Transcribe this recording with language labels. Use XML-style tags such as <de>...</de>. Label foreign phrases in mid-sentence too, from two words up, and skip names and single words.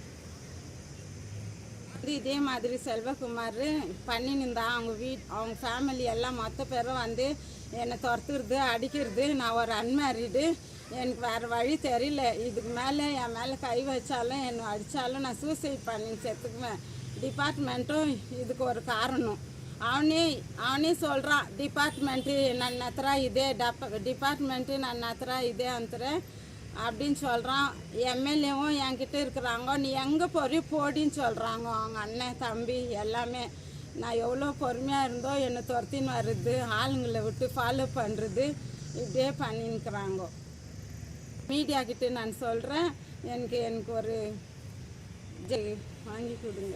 <ta>இதே மாதிரி செல்வகுமார் பண்ணின்னு அவங்க ஃபேமிலி எல்லாம் மொத்த பேரும் என்னை துரத்துறது, அடிக்கிறது. நான் ஒரு அன்மேரிடு. எனக்கு வேறு வழி தெரியல. இதுக்கு மேலே என் மேலே கை வச்சாலும் என்னை அடித்தாலும் நான் சூசைட் பண்ணி செத்துக்குவேன். டிபார்ட்மெண்ட்டும் இதுக்கு ஒரு காரணம். அவனே சொல்கிறான், டிபார்ட்மெண்ட்டு</ta> <kn>ನನ್ನ ಹತ್ರ ಇದೆ,</kn> <ta>டிபார்ட்மெண்ட்டு</ta> <kn>ನನ್ನ ಹತ್ರ ಇದೆ ಅಂತಾರೆ</kn> <ta>அப்படின்னு சொல்கிறான். எம்எல்ஏவும் என்கிட்ட இருக்கிறாங்க. நீ எங்கே போறியோ போடின்னு சொல்கிறாங்க அவங்க அண்ணன் தம்பி எல்லாமே. நான் எவ்வளோ பொறுமையாக இருந்தோ என்னை துரத்தின்னு வர்றது, ஆளுங்களை விட்டு ஃபாலோ பண்ணுறது, இப்படியே பண்ணின்னுக்கிறாங்க. மீடியா கிட்டே நான் சொல்கிறேன், எனக்கு ஒரு வாங்கி கொடுங்க.</ta>